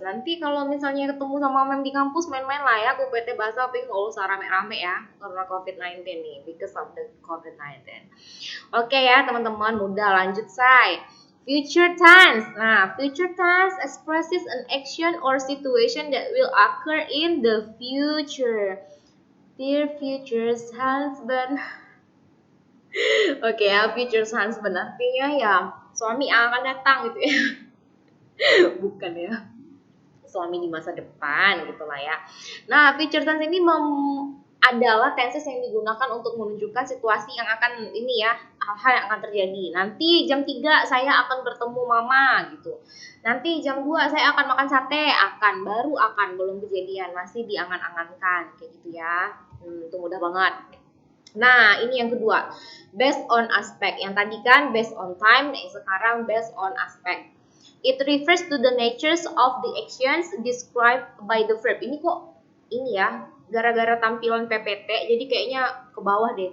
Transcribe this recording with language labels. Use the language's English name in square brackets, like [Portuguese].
[Indonesian] Nanti kalau misalnya ketemu sama mem di kampus, main-main lah ya ke PT Bahasa, tapi nggak usah rame-rame ya karena COVID-19 nih, [English] because of the COVID-19. [Indonesian] Oke ya teman-teman, mudah, lanjut say. Future tense. [English] Nah, future tense expresses an action or situation that will occur in the future. Dear future husband. [Indonesian] Oke ya, future husband artinya ya suami yang akan datang gitu ya. Bukan ya, suami di masa depan gitulah ya. Nah, future tense ini adalah tenses yang digunakan untuk menunjukkan situasi yang akan ini ya, hal-hal yang akan terjadi. Nanti jam 3 saya akan bertemu mama gitu. Nanti jam 2 saya akan makan sate, baru belum kejadian, masih diangan-angankan kayak gitu ya. Itu mudah banget. Nah, ini yang kedua, [English] based on aspect. [Indonesian] Yang tadi kan [English] based on time, [Indonesian] nah sekarang [English] based on aspect. It refers to the natures of the actions described by the verb. [Indonesian] Ini kok ini ya, gara-gara tampilan PPT, jadi kayaknya ke bawah deh.